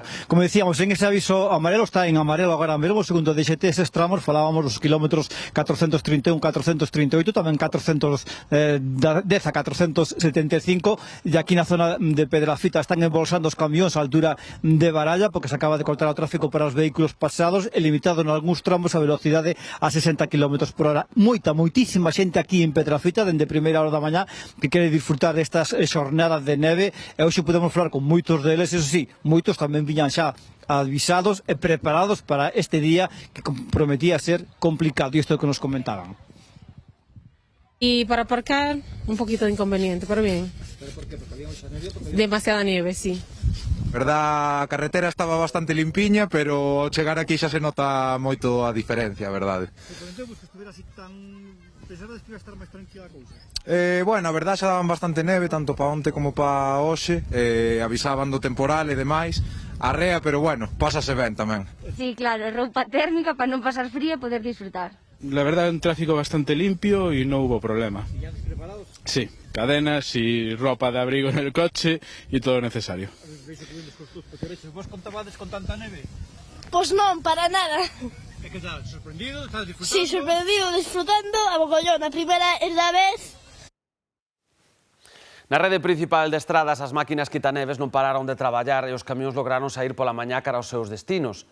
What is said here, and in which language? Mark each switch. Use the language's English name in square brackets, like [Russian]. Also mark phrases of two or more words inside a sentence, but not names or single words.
[Galician] Como decíamos, en ese aviso amarelo, está en amarelo agora mesmo, segundo DXT, eses tramos, falábamos dos kilómetros 431, 438, tamén 410 a 475, e aquí na zona de Pedrafita están embolsando os camións a altura de Baralla, porque se acaba de cortar o tráfico para os vehículos pasados, e limitado en algúns tramos a velocidade a 60 km por hora. Moitísima xente aquí en Pedrafita, dende primeira hora da mañá, que quere disfrutar destas xornadas de neve, e hoxe podemos falar con moitos deles, [Spanish] eso sí, [Galician] moitos tamén viñan xa avisados e preparados para este día que prometía ser complicado, y isto é o que nos comentaban. [Spanish] Y para aparcar, un poquito de inconveniente, pero bien. ¿Pero por qué? Porque había mucha nieve. Demasiada nieve, sí. Verdad, [Galician] a carretera estaba bastante limpiña, pero ao chegar aquí xa se nota moito a diferencia, verdade. [Spanish] Sorprendemos que estuviera así tan... Pensabas que iba a estar [Galician] máis tranquila a cousa? Bueno, a verdade xa daban bastante neve, tanto pa onte como pa hoxe, avisaban do temporal e demais, arrea, pero bueno, pásase ben tamén. Sí, claro, roupa térmica para non pasar frío e poder disfrutar. [Spanish] La verdad, un tráfico bastante limpio y no hubo problema. ¿Ya preparados? Sí, cadenas y ropa de abrigo en el coche y todo lo necesario. [Galician] ¿Vos contabades con tanta neve? Pois non, para nada. E que tal, sorprendido? Estás disfrutando? Sí, sorprendido, disfrutando a mogollón. A primeira é da vez. Na rede principal de estradas, as máquinas quitaneves non pararon de traballar e os camións lograron sair pola mañá cara aos seus destinos.